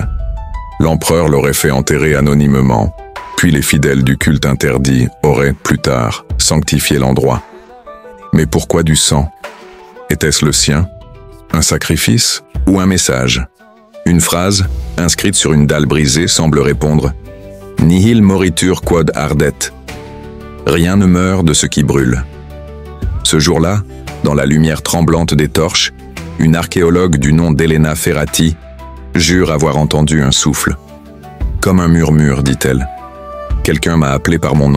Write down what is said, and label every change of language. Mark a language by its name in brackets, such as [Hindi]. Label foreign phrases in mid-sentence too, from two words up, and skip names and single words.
[French] L'empereur l'aurait fait enterrer anonymement, puis les fidèles du culte interdit auraient, plus tard, sanctifié l'endroit. Mais pourquoi du sang? Était-ce le sien? Un sacrifice ou un message? Une phrase, inscrite sur une dalle brisée, semble répondre « [Latin] Nihil moritur quod ardet ». [French] Rien ne meurt de ce qui brûle. Ce jour-là, dans la lumière tremblante des torches, une archéologue du nom d'Elena Ferrati jure avoir entendu un souffle. Comme un murmure, dit-elle. Quelqu'un m'a appelé par mon nom.